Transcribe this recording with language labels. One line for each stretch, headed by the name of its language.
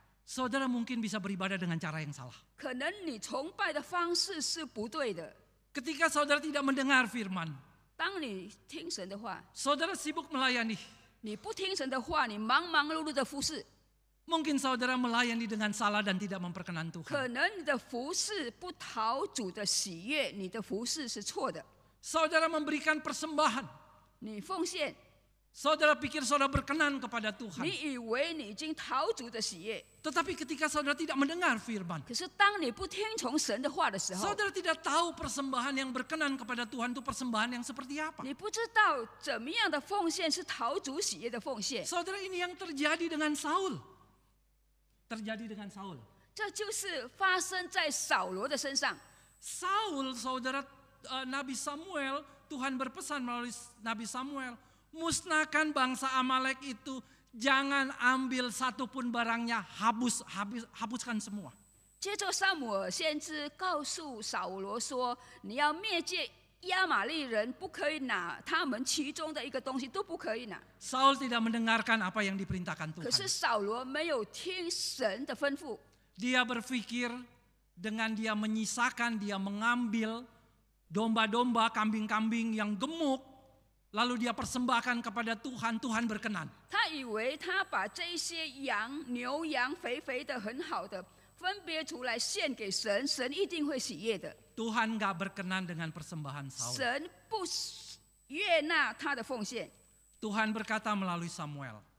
Indonesian: Saudara mungkin bisa beribadah dengan cara yang salah.
Chinese: 可能你崇拜的方式是不对的。
Indonesian: Ketika saudara tidak mendengar firman,
Chinese: 当你听神的话，
Indonesian: saudara sibuk melayani.
Chinese: 你不听神的话，你忙忙碌碌的服侍，
Indonesian: Mungkin saudara melayani dengan salah dan tidak memperkenan
Chinese: 可
Indonesian: Tuhan.
Chinese: 能你的服侍不讨主的喜悦，你的服侍是错的。
Indonesian: Saudara memberikan persembahan.
Chinese: 你奉献，
Indonesian: Saudara pikir saudara berkenan kepada Tuhan.
Chinese: 你以为你已经讨主的喜悦，
Indonesian: Tetapi ketika saudara tidak mendengar firman,
Chinese: 可是当你不听从神的话的时候，
Indonesian: saudara tidak tahu persembahan yang berkenan kepada Tuhan itu persembahan yang seperti apa.
Chinese: 你不知道怎么样的奉献是讨主喜悦的奉献。
Indonesian: Saudara, ini yang terjadi dengan Saul. Terjadi dengan Saul.
Chinese: 这就是发生在扫罗的身上。
Indonesian: Saul, saudara, Nabi Samuel, Tuhan berpesan melalui Nabi Samuel, musnahkan bangsa Amalek itu, jangan ambil satupun barangnya, hapuskan semua.
Chinese: 接着撒母耳先知告诉扫罗说：“你要灭绝亚玛力人，不可以拿他们其中的一个东西，都不可以拿。”
Indonesian: Saul tidak mendengarkan apa yang diperintahkan
Chinese: 可是
Indonesian: Tuhan.
Chinese: 扫罗没有听神的吩咐，
Indonesian: Dia berpikir dengan dia menyisakan, dia mengambil domba-domba, kambing-kambing yang gemuk, lalu dia persembahkan kepada Tuhan, Tuhan berkenan.
Chinese: 他以为他把这些羊、牛羊肥肥的、很好的分别出来献给神，神一定会喜悦的。
Indonesian: Tuhan gak berkenan dengan persembahan Saul.
Chinese: 神不悦纳他的奉献。
Indonesian: Tuhan berkata melalui Samuel,